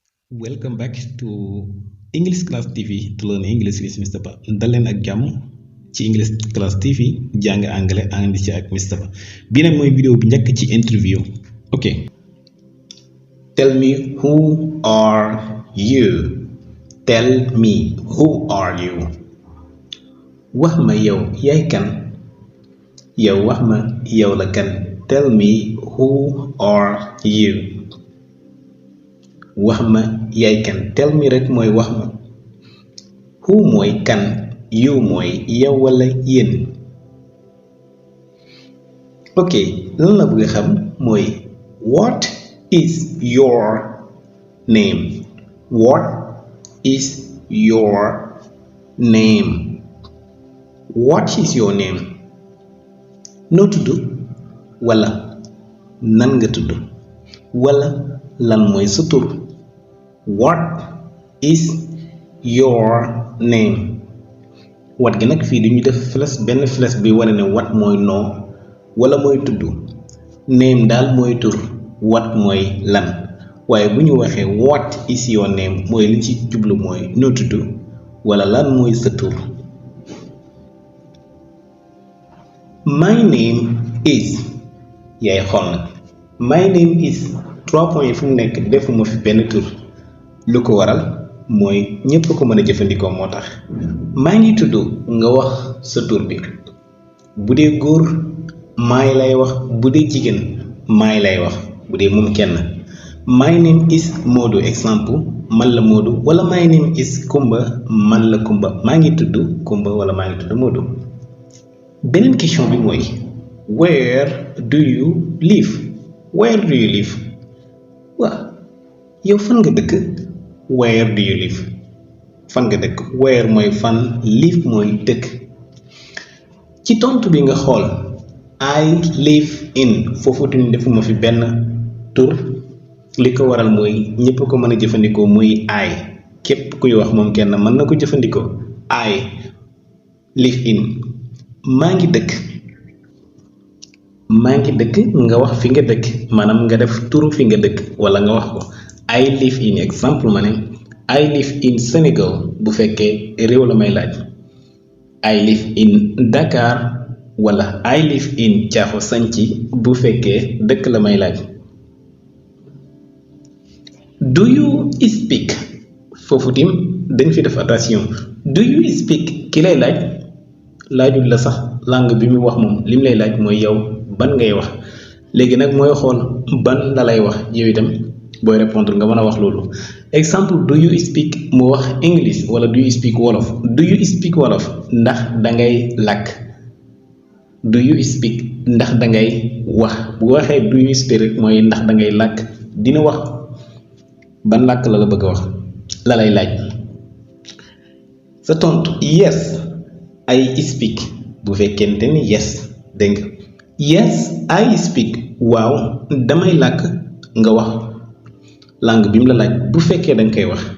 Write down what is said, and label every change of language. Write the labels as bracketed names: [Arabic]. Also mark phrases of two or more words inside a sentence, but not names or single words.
[English] Welcome back to English Class TV to learn English with Mr. [Wolof] Ba dal leen ak jàmm ci English Class TV jàng anglais ànd ci ak Mr. Ba bii nag mooy vidéo bi njëkk ci interview. [English] ok tell me who are you. Tell me who are you. [Wolof] wax ma yow yaay kan. yow wax ma yow la kan. [English] tell me who are you. [Wolof] wax ma yaay kan. [English] tell me [Wolof] rek mooy wax ma. who mooy kan. you mooy yow wala yéen. ok lan la bëgg a xam mooy [English] what is your name. what is your name. what is your name. [Wolof] noo tudd wala nan nga tudd wala lan mooy sa tur. [English] what is your name. [Wolof] wat gi nag fii duñu def fles benn fles bi wane ne wat mooy noo wala mooy tudd. name daal mooy tur. wat mooy lan. waaye bu ñu waxee [English] what is your name [Wolof] mooy li ci jublu mooy noo tudd wala lan mooy sa tur. [English] my name is [Wolof] yaay xool nag [English] my name is [Wolof] 3 points fu mu nekk defuma fi benn tur. lu ko waral mooy ñépp ko mën a jëfandikoo moo tax. maa ngi tudd nga wax sa tur bi. bu dee góor maay lay wax. bu dee jigéen maay lay wax. bu dee moom kenn. [English] my name is [Wolof] Modou exemple man la Modou wala [English] my name is [Wolof] Kumba man la Kumba. maa ngi tudd Kumba wala maa ngi tudd Modou. beneen question bi mooy [English] where do you live. where do you live. [Wolof] waaw yow fan nga dëkk. [English] where do you live. [Wolof] fan nga dëkk. where mooy fan. live mooy dëkk. ci tontu bi nga xool [English] I live in [Wolof] foofu tamit defuma fi benn tur. li ko waral mooy ñëpp ko mën a jëfandikoo muy I. képp kuy wax moom kenn mën na ko jëfandikoo. [English] I live in. [Wolof] maa ngi dëkk. maa ngi dëkk nga wax fi nga dëkk maanaam nga def turu fi nga dëkk wala nga wax ko. [English] I live in [Wolof] exemple ma ne [English] I live in [Wolof] Sénégal bu fekkee réew la may laaj. [English] I live in [Wolof] Dakar wala [English] I live in [Wolof] Caaxo Sanci bu fekkee dëkk la may laaj. [English] do you speak [Wolof] foofu tim dañ fi def attention. [English] do you speak [Wolof] ki lay laaj laajul la sax langue bi mu wax moom lim lay laaj mooy yow ban ngay wax. léegi nag mooy xool ban la lay wax yow itam booy répondre nga mën a wax loolu. exemple [English] do you speak [Wolof] mu wax English wala [English] do you speak [Wolof] Wolof. [English] do you speak [Wolof] Wolof ndax dangay làkk. [English] do you speak [Wolof] ndax dangay wax. bu waxee [English] do you speak [Wolof] rek mooy ndax dangay làkk dina wax ban làkk la la bëgg a wax la lay laaj. sa tontu [English] yes I speak [Wolof] bu fekkente ni yes dégg nga [English] yes I speak [Wolof] waaw damay làkk nga wax langue bi mu la laaj bu fekkee danga koy wax.